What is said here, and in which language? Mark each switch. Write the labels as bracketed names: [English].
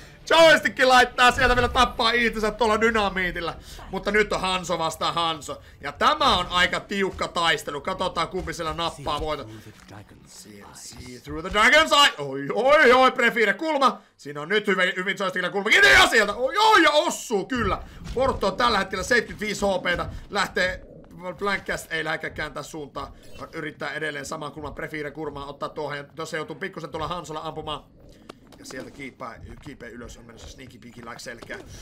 [Finnish] Joystick laittaa sieltä vielä tappaa itsensä tuolla dynamiitilla. Mutta nyt on Hanzo vastaan Hanzo. Ja tämä on aika tiukka taistelu. Katsotaan kumpi siellä nappaa voita. [English] See through the dragon's eye. [Finnish] Oi, Prefire kulma. Siinä on nyt hyvin Joystickilla kulma. Ja sieltä. Ja ossuu kyllä. Porto on tällä hetkellä 75 HP:tä. Lähtee Blankcast ei lähdekä kääntää suuntaan. Yrittää edelleen saman kulman Prefire kurmaa ottaa tuohon. Ja tuossa joutuu pikkusen tuolla Hanzolla ampumaan. Ja sieltä kiipee ylös, on menossa sneaky peekin like selkää.